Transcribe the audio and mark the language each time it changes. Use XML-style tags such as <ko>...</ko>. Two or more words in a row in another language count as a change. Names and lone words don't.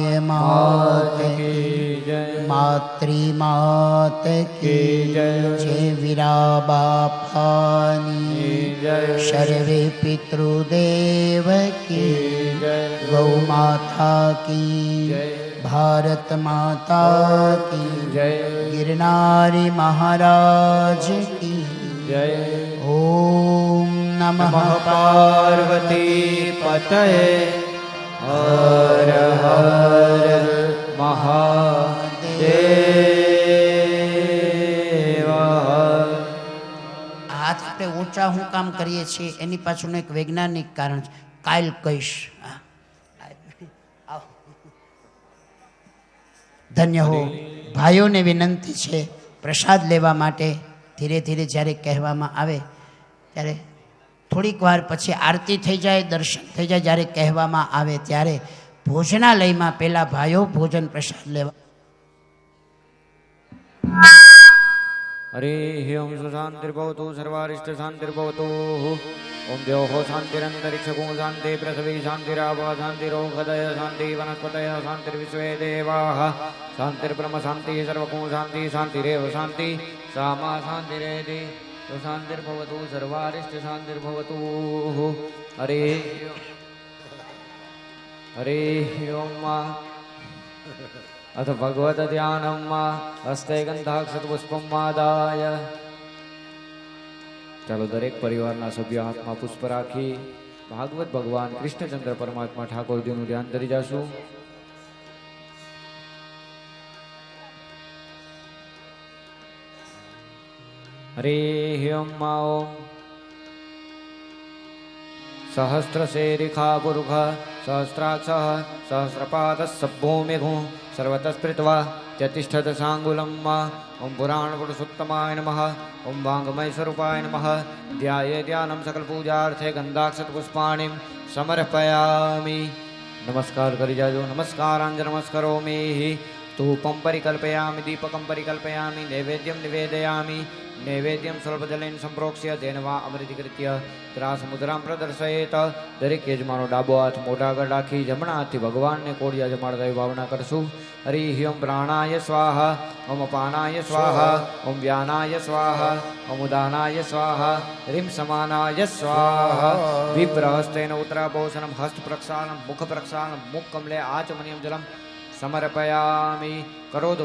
<hi>मात मातृ मात की जय वीरा बापानी सर्वे पितृदेव की गौ माता की भारत माता की गिरनारी महाराज की ओम नमः पार्वती पतये हर हर महादेव</hi> <gu>હાથ આપણે ઊંચા હું કામ કરીએ છીએ એની પાછળનું એક વૈજ્ઞાનિક કારણ છે કાલ કહીશ ધન્ય હો ભાઈઓને વિનંતી છે પ્રસાદ લેવા માટે ધીરે ધીરે જ્યારે કહેવામાં આવે ત્યારે થોડીક વાર પછી આરતી થઈ જાય દર્શન થઈ જાય જ્યારે કહેવામાં આવે ત્યારે ભોજનાલયમાં પેલા ભાઈઓ ભોજન પ્રસાદ લેવા</gu> <sa>हरि ओम सुशांतिर्भवतु सर्वारिष्ट शांतिर्भवतु ओम द्योः शांतिरन्तरिक्षगो शांति पृथिवी शांतिरापः शांतिरोगदय शांति वनस्पतयः शांतिर्विश्वे देवाः शांतिर्ब्रह्म शांति सर्वगो शांति शांतिरेव शांति सामा शांतिरेति शांतिर्भवतु सर्वारिष्ट शांतिर्भवतु हरि हरि ओम अथ भगवत ध्यानम हस्ते गंधाक्षत पुष्पम मादाय</sa> <gu>ચાલો દરેક પરિવારના સભ્યો હાથમાં પુષ્પ રાખી ભાગવત ભગવાન કૃષ્ણચંદ્ર પરમાત્મા ઠાકોરજીનું ધ્યાન ધરી જાશું.</gu> <sa>હરે ઓમ ઓમ सहस्रशेरिखा पुरुष सहस्राक्ष सहस्रपाद सभूमिघु सर्वतस्पृत्वा त्यतिष्ठत सांगुलम ओं पुराण पुरुषोत्तमाय नमः ओं वांगमय स्वरूपाय नमः ध्याये ध्यानं सकल पूजार्थे गंधाक्षत पुष्पाणिं समर्पयामि.</sa> <gu>નમસ્કાર કરી જાજો.</gu> <sa>नमस्कारांज नमस्करोमि. धूपं परिकल्पयामि दीपकं परिकल्पयामि नैवेद्यं निवेदयामि. नैवेद्यं स्वल्पजलेन संप्रोक्ष्य तेन वा अमृतीकृत्य ત્રાસમુદ્રામ પ્રદર્શયેત.</sa> <gu>દરેક યજમાનો ડાબો હાથ મોઢા આગળ રાખી જમણા હાથથી ભગવાનને કોળિયા જમાડતા એવી ભાવના કરશું.</gu> <sa>હરિ ઓમ પ્રાણાય સ્વાહા ઓમ અપાનાય સ્વાહા ઓમ વ્યાનાય સ્વાહા ઓમ ઉદાનાય સ્વાહા હ્રીમ સમાનાય સ્વાહા. વિપ્રહસ્તેન ઉત્તરાભોષણમ હસ્ત પ્રક્ષાલનમ મુખ પ્રક્ષાલનમ મુખ કમલે આચમનીયમ જલમ समर्पयामि करोतु</sa>